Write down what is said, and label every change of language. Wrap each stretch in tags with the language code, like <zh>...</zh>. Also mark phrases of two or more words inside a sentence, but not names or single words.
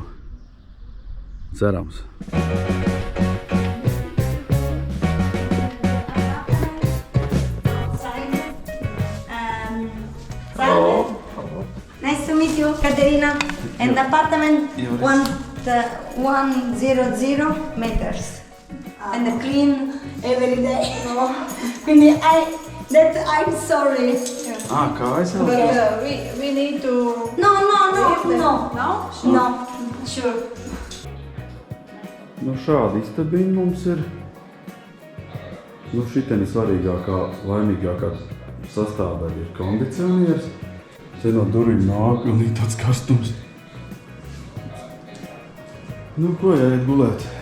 <lv>Cerams.</lv> <en>Nice to meet you, Caterina. And apartment 100 meters. And clean every day. Quindi I'm sorry.</en> <lv>Kājas jau?</lv> <en>But we need to... No. No? No, sure.</en> <lv>Nu šāda istabiņa mums ir. Nu šitien ir svarīgākā, laimīgākā sastāvdaļa ir kondicionieris. Te no durvīm nāk un ir tāds karstums. Nu ko, jāiet gulēt.</lv>